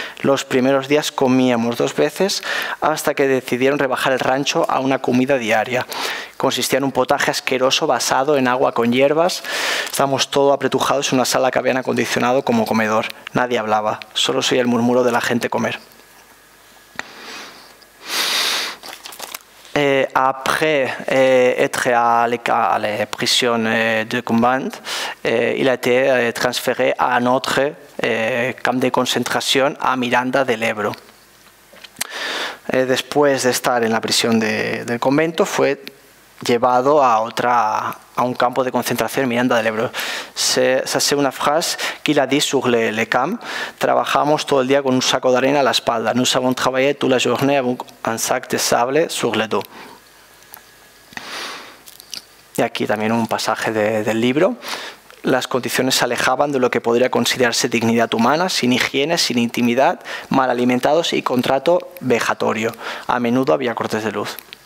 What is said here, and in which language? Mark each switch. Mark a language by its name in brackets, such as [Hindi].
[Spanish] Los primeros días comíamos 2 veces hasta que decidieron rebajar el rancho a una comida diaria. Consistía en un potaje asqueroso basado en agua con hierbas. Estábamos todos apretujados en una sala que habían acondicionado como comedor. Nadie hablaba, solo se oía el murmuro de la gente comer. [French] Après être à la prison de Convent, il a été transféré à un autre camp de concentración a Miranda del Ebro. [Spanish] Después de estar en la prisión del convento, fue llevado a un campo de concentración en Miranda del Ebro. [French] Ça c'est una phrase qu'il a dit sur le camp. [Spanish] Trabajamos todo el día con un saco de arena a la espalda. [French] Nous avons travaillé toute la journée avec un sac de sable sur le dos. [Spanish] Y aquí también un pasaje del libro. Las condiciones se alejaban de lo que podría considerarse dignidad humana, sin higiene, sin intimidad, mal alimentados y con trato vejatorio. A menudo había cortes de luz.